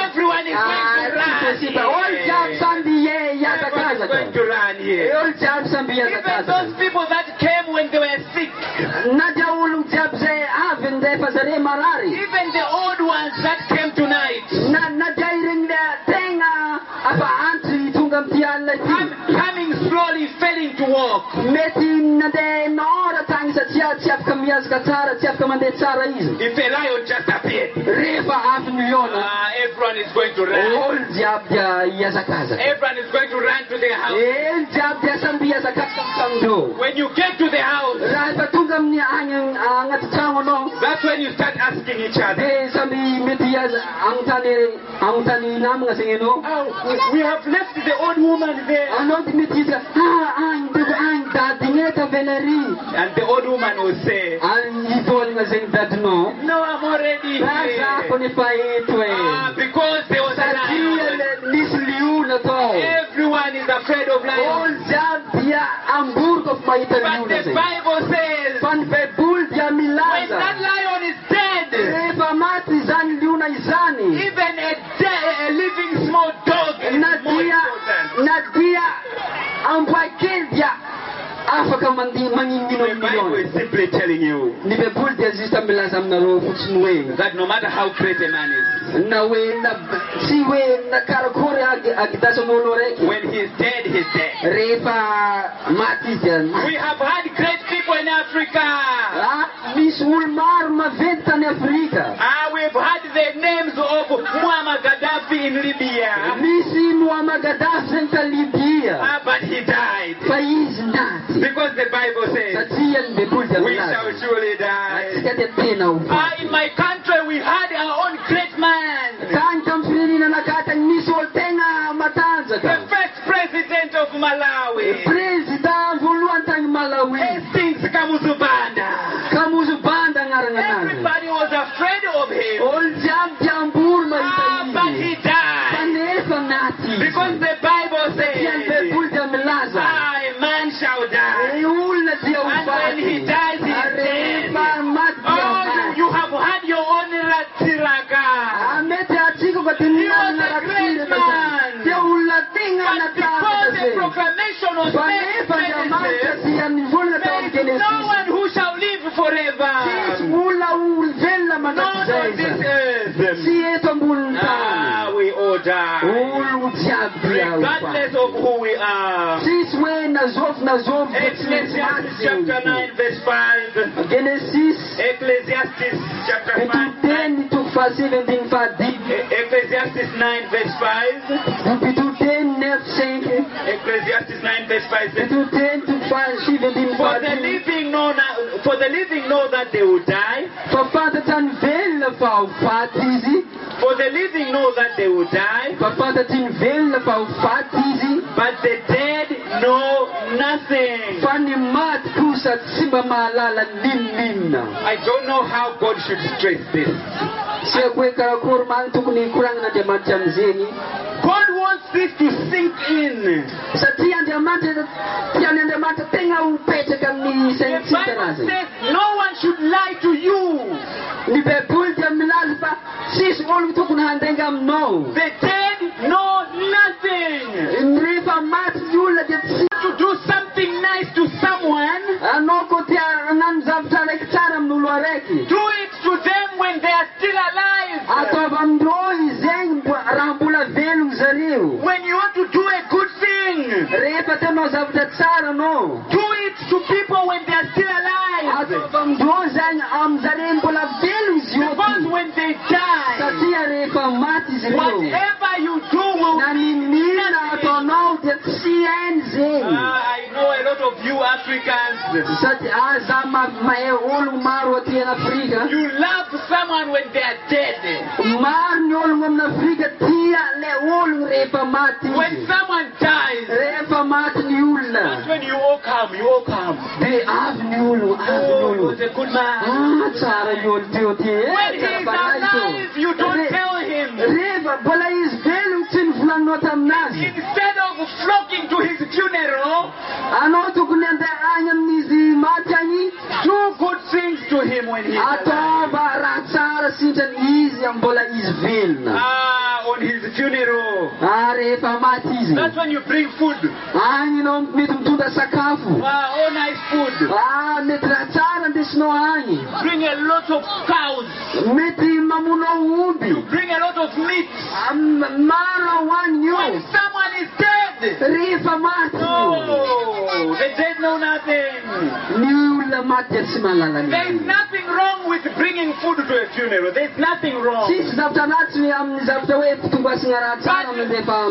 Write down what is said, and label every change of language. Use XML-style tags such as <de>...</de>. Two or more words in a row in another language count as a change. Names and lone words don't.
<en>Everyone is going to run.</en> <mg>Olo jiaby samby</mg> <en>Everyone is</en> <mg>hiazakazaka.</mg> <en>going to run here.</en> <mg>Olo jiaby samby</mg> <en>Even those</en> <mg>hiazakazaka.</mg> <en>people that came when they were sick,</en> <mg>Na dia olo jiaby zay avy ndefa zare marary.</mg> <en>even the old ones that came tonight,</en> <mg>Na dia ireny tegna afa antry tonga amty alina ity.</mg> <en>coming slowly, failing to walk.</en> <mg>Mety nandeha nora tagny satria tsy afaka miazaka tsara, tsy afaka mandeha tsara izy.</mg> <en>If a lion just appeared,</en> <mg>Rehefa avy ny liona,</mg> <en>everyone is going to run.</en> <mg>olo jiaby dia hiazakazaka.</mg> <en>Everyone is going to run to their house.</en> <mg>Elo jiaby dia samby hiazakazaka amindreo.</mg> <en>When you get to the house,</en> <mg>Raha efa tonga amin'ny agny agnaty trano anao,</mg> <en>that's when you start asking each other,</en> <mg>dia samby mety agnontany namagna zegny anao.</mg> <en>we have left the old woman there.</en> <mg>Anao dia mety izy agny dady eta velary.</mg> <en>And the old woman will say,</en> <mg>Ivolagna zegny dadinao.</mg> <en>no, I'm already</en> <mg>Zako</mg> <en>here.</en> <mg>nefa eto e.</mg> <en>Because there was a</en> <mg>Satria</mg> <en>lion.</en> <mg>nisy liona tao.</mg> <en>Everyone is afraid of lions.</en> <mg>Olo jiaby dia amboroko fa mahita</mg> <en>But</en> <mg>liona</mg> <en>the</en> <mg>zegny.</mg> <en>Bible says,</en> <mg>Fa ny baiboly dia</mg> <en>when that</en> <mg>milaza.</mg> <en>lion is dead,</en> <mg>Rehefa maty izany liona izany,</mg> <en>even a living small dog is more important.</en> <mg>na dia amboa kely dia afaka afaka manginino</mg> <en>The Bible is simply telling you</en> <mg>Ni Biblia dia zista milaza aminareo fotsiny hoe</mg> <en>that no matter how great a man is,</en> <mg>na hoe tsy hoe nakarakory agidasan'olo araiky</mg> <en>when he's dead, he's dead.</en> <mg>rehefa maty izy dia maty.</mg> <en>We have had great people in Africa.</en> <mg>Misy olo maro maventy tany Afrika.</mg> <en>We've had the names of Muammar Gaddafi in Libya.</en> <mg>Misy Muammar Gaddafi zegny ta Libia.</mg> <en>But he died.</en> <mg>Fa izy naty.</mg> <en>Because the Bible says,</en> <mg>Satria ny Biblia dia</mg> <en>we shall</en> <mg>milaza.</mg> <en>surely die.</en> <mg>Atsika dia tena ho faty.</mg> <en>In my country, we had our own great man.</en> <mg>Tany tamin'ny firenena nakatany misy olo tegna</mg> <en>The</en> <mg>matanjaka.</mg> <en>first president of Malawi,</en> <mg>President voalohany tany Malawi.</mg> <en>Hastings Kamuzubanda.</en> <mg>Kamuzu Banda agnarana anazy.</mg> <en>Everybody was afraid of him.</en> <mg>Olo jiaby diambory</mg> <en>But he</en> <mg>mahita izy.</mg> <en>died.</en> <mg>Kanefa naty izy.</mg> <en>Because the Bible</en> <mg>Satria ny</mg> <en>says,</en> <mg>Biblia dia milaza.</mg> <en>a man shall die.</en> <mg>Olona dia ho</mg> <en>And when he</en> <mg>faty.</mg> <en>dies, he is dead.</en> <mg>Rehefa maty dia ho</mg> <en>Oh,</en> <mg>faty.</mg> <en>you have had your own Ratsiraka.</en> <mg>Mety atsika fa dia</mg> <en>He was</en> <mg>ninanana</mg> <en>a great</en> <mg>ratsiraka</mg> <en>man.</en> <mg>zany. Dia olona tegna</mg> <en>But because the</en> <mg>natapaka zay.</mg> <en>proclamation was</en> <mg>Fa</mg> <en>made in</en> <mg>nefa dia maty</mg> <en>Genesis,</en> <mg>dia nivolana tao amin'ny</mg> <en>there is no</en> <mg>Genesis.</mg> <en>one who shall live forever.</en> <mg>Tsisy olona velona</mg> <en>Not</en> <mg>mandrakizay</mg> <en>on this</en> <mg>zany.</mg> <en>earth.</en> <mg>Tsy eto amboniny tany.</mg> <en>We all die.</en> <mg>Olo jiaby dia ho</mg> <en>Regardless</en> <mg>faty.</mg> <en>of who we are.</en> <mg>Tsisy hoe nazovy dia tsy maintsy</mg> <en>Ecclesiastes</en> <mg>maty</mg> <en>chapter</en> <mg>zay.</mg> <en>9 verse 5. Genesis Ecclesiastes chapter 5.</en> <mg>pitoteny toko fahasivy ambin'ny fahadimy.</mg> <en>Ecclesiastes 9 verse 5.</en> <mg>Pitoteny 9:5.</mg> <en>Ecclesiastes 9 verse 5 says,</en> <mg>Pitoteny toko fahasivy ambin'ny</mg> <en>For the</en> <mg>fahadimy.</mg> <en>living know that they will die.</en> <mg>Fa fantatry ny velona fa ho faty izy.</mg> <en>For the living know that they will die.</en> <mg>Fa fantatry ny velona fa ho faty izy.</mg> <en>But the dead know nothing.</en> <mg>Fa ny maty kosa tsy mba mahalala ninonina.</mg> <en>I don't know how God should stress this.</en> <mg>Tsy haiko hoe karakory mamy tokony koragnan'Andriamanitra amin'izeny.</mg> <en>God wants this to sink in.</en> <mg>Satria Andriamanitra tiany Andriamanitra tegna ho petraka amin'ny</mg> <en>The</en> <mg>saintsika</mg> <en>Bible</en> <mg>anazy.</mg> <en>says no one should lie to you.</en> <mg>Ny Biblia dia milaza fa tsisy olo tokony handenga aminao.</mg> <en>The dead know nothing.</en> <mg>Rehefa maty ny olona dia tsy</mg> <en>To do something nice to someone,</en> <mg>anao koa tia hagnano zavatra araiky tsara amin'olo araiky.</mg> <en>do it to them when they are still alive.</en> <mg>Ataova amindreo izegny raha mbola velogny zareo.</mg> <en>When you want to do a good thing,</en> <mg>Rehefa tianao zavatra tsara anao,</mg> <en>do it to people when they are still alive.</en> <mg>ataova amindreo zany amin'zareo mbola velogny izy</mg> <en>Because</en> <mg>io.</mg> <en>when they die,</en> <mg>Satria rehefa maty izy ireo,</mg> <en>whatever you do will</en> <mg>na ninina ataonao dia tsy hainy zegny.</mg> <en>I know a lot of you Africans,</en> <mg>Satria za mahay olo maro aty an'Afrika.</mg> <en>you love someone when they are dead.</en> <mg>Maro ny ologno amin'ny Afrika tia le ologno rehefa maty</mg> <en>When</en> <mg>izy.</mg> <en>someone dies,</en> <mg>Rehefa maty ny olona,</mg> <en>that's when you all come, you all come.</en> <mg>dia avy ny ologno, avy ny</mg> <en>Oh, he</en> <mg>ologno.</mg> <en>was a good man.</en> <mg>Tsara ny olo teo ty.</mg> <en>When he is alive, you don't tell him.</en> <mg>Rehefa mbola izy velogno tsy nivolaninao taminazy.</mg> <en>Instead of flocking to his funeral,</en> <mg>Anao tokony andeha agny amin'izy maty agny,</mg> <en>do good things to him when he is alive.</en> <mg>ataova raha tsara sintrany izy mbola izy velona.</mg> <en>On his funeral.</en> <mg>Rehefa maty izy.</mg> <en>That's when you bring food.</en> <mg>Agny anao mety mitondra sakafo.</mg> <en>Oh, nice food.</en> <mg>Mety raha tsara andesinao agny.</mg> <en>Bring a lot of cows.</en> <mg>Mety mamonao omby.</mg> <en>Bring a lot of meat.</en> <mg>Maro hoaniny</mg> <en>When</en> <mg>io.</mg> <en>someone is dead,</en> <mg>Rehefa maty io.</mg> <en>no, the dead know nothing.</en> <mg>Ny olona maty dia tsy mahalala</mg> <en>There is</en> <mg>ny.</mg> <en>nothing wrong with bringing food to a funeral. There's nothing wrong.</en> <mg>Tsisy zavatra ratsy amin'ny zavatra hoe fitombasigna raha tsara mandefa</mg>